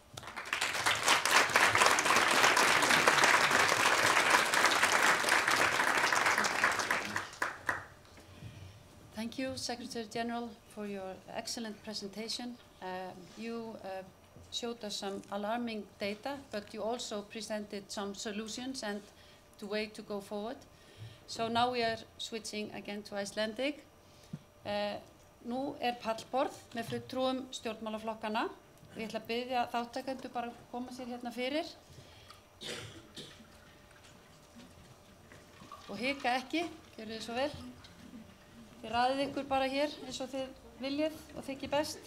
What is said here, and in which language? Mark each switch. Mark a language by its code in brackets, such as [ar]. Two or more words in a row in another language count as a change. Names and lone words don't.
[en] Thank you, Secretary General, for your excellent presentation. You showed us some alarming data, but you also presented some solutions and the way to go forward. So now we are switching again to Icelandic. [is] Nú pallborð með fulltrúum stjórnmálaflokkana. Ég ætla að biðja þáttakendur bara að koma sér hérna fyrir. Og hika ekki, gjörðu þið svo vel. Þið raðið ykkur bara hér eins og þið viljið og þykir best.